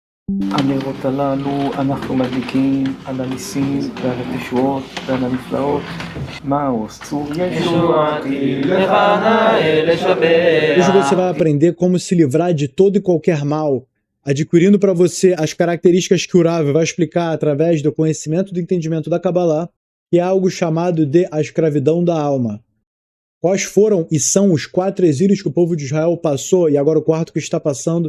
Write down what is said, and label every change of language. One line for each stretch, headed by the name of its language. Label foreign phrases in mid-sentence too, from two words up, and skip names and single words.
Hebrew: הנרות הללו אנחנו מדליקים על הניסים ועל התשועות ועל הנפלאות. מהו צור ישועתי לך נאה לשבח.
Portuguese: Hoje você vai aprender como se livrar de todo e qualquer mal, adquirindo para você as características que o Rav vai explicar através do conhecimento e do entendimento da Kabbalah, que é algo chamado de a escravidão da alma. Quais foram e são os 4 exílios que o povo de Israel passou e agora o quarto que está passando?